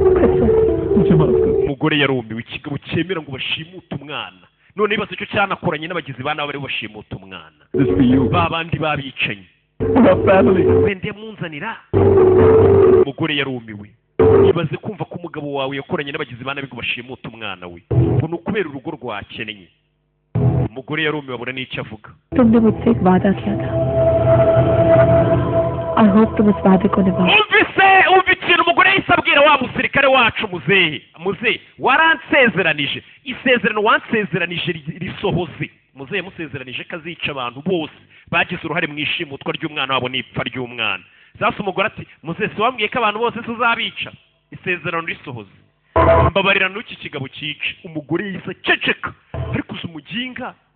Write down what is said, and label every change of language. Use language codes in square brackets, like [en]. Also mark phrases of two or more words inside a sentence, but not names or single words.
[rw] umugore yarumiwe ikigabo cyemera ngo bashimute umwana none bibaza icyo cyanakoranye n'abagizi ba nabi bari bashimuta umwana ba bandi babicanyi wende munzanira umugore yarumiwe ibaze kumva ko umugabo wawe yakoranye n'abagizi ba nabi ngo bashimute umwana we ngo ni ukubera urugo rwakeneye umugore yarumiwe abura n'icyo avuga [hi] तुमने मुझसे एक वादा किया था [en] I hope [hi] तुम उस वादे को निभाओ [rw] umva ikintu umugore yahise abwira wa musirikare wacu muzehe waransezeranije isezerano wansezeranije risohoze muzehe yamusezeranije ko azica abantu bose bagize uruhare mu ishimutwa ry'umwana wabo n'ipfa ry'umwana sasa umugore ati muzehe si wambwiye ko abantu bose tuzabica isezerano risohoze mbabarira n'iki kigabo cyica umugore yahise aceceka ariko uzi umuginga